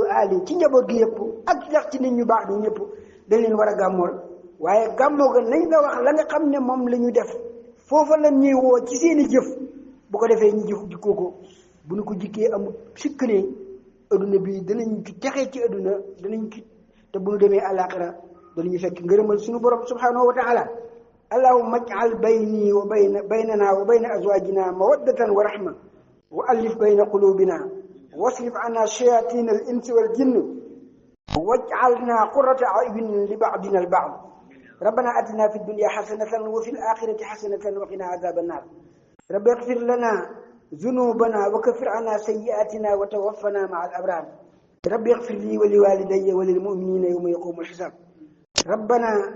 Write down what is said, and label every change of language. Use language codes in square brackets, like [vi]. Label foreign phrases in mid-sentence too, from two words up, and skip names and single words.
[wo] wa alihi ci njaboot gi yëpp ak sax ci nit ñu baax ñi ñëpp dañ leen war a gàmmool waaye gàmmoo ga nañ la wax la nga xam ne moom la ñu def foofa la ñuy woo ci seeni jëf bu ko defee ñu jëf jikkoo ko bu ñu ko jikkee amul sikk ne adduna bi danañ ci texee ci adduna danañ ci te bu ñu demee àllaaxira danañu fekk ngërëmal suñu borom [ar] سبحانه وتعالى اللهم اجعل بيني وبيننا وبين أزواجنا مودة ورحمة وألف بين قلوبنا واصرف عنا شياطين الإنس والجن واجعلنا قرة أعين لبعضنا البعض ربنا آتنا في الدنيا حسنة وفي الآخرة حسنة وقنا عذاب النار رب اغفر لنا ذنوبنا وكفر عنا سيئاتنا وتوفنا مع الأبرار رب اغفر لي ولوالدي وللمؤمنين يوم يقوم الحساب ربنا